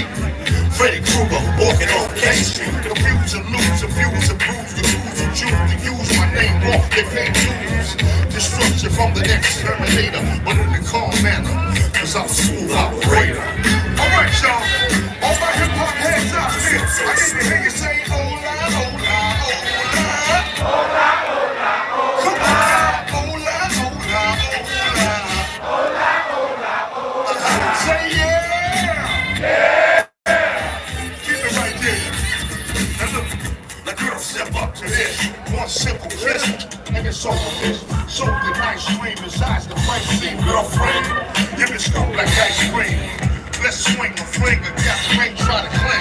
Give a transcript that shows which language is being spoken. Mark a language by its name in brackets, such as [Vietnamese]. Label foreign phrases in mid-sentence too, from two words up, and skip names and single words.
[English] Freddy Krueger, walking on K Street. Abuse and lose, abuse and bruise. The rules and choose to use my name wrong. They can't lose. Destruction from the exterminator, but in a calm manner. Cause I'm a smooth operator. Alright, y'all. All my hip hop heads out here. I need to hear you say, [Spanish] hola, hola, hola. Hola, hola, hola. [English] Come on, [Spanish] hola, hola, hola. Hola, hola, hola. [English] Say yeah. Yeah. Keep it right there. Now look, the girl step up to this. One simple kiss, and it's over this. Soak the nice cream inside the price scene, girlfriend. Give it scope like ice cream. Let's swing a fling, a got the ring, try to cling.